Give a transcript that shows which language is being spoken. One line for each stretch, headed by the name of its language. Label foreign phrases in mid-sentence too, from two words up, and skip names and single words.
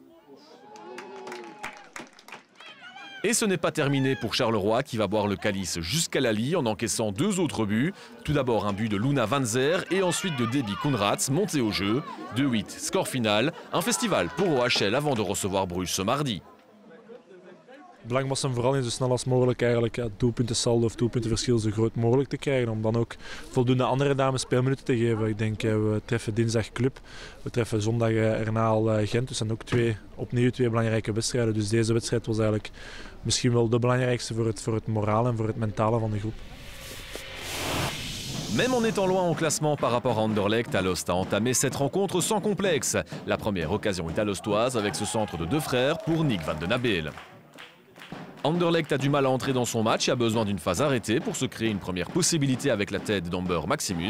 French: Et ce n'est pas terminé pour Charleroi qui va boire le calice jusqu'à la lie en encaissant 2 autres buts. Tout d'abord un but de Luna Van Zer et ensuite de Debbie Koenraads monté au jeu. 2-8, score final. Un festival pour OHL avant de recevoir Bruges ce mardi.
Dutch: Het belang was hem vooral in zo snel als mogelijk eigenlijk doelpuntensaldo of doelpuntenverschil zo groot mogelijk te krijgen. Om dan ook voldoende andere dames speelminuten te geven. Ik denk we treffen dinsdag Club, we treffen zondag erna al Gent. Dus dan ook opnieuw twee belangrijke wedstrijden. Dus deze wedstrijd was eigenlijk misschien wel de belangrijkste voor het moraal en voor het mentale van de groep.
French: Même en étant loin au classement par rapport à Anderlecht, Alost a entamé cette rencontre sans complexe. La première occasion est alostoise avec ce centre de 2 frères pour Nick Van den Abel. Anderlecht a du mal à entrer dans son match et a besoin d'une phase arrêtée pour se créer une première possibilité avec la tête d'Amber Maximus.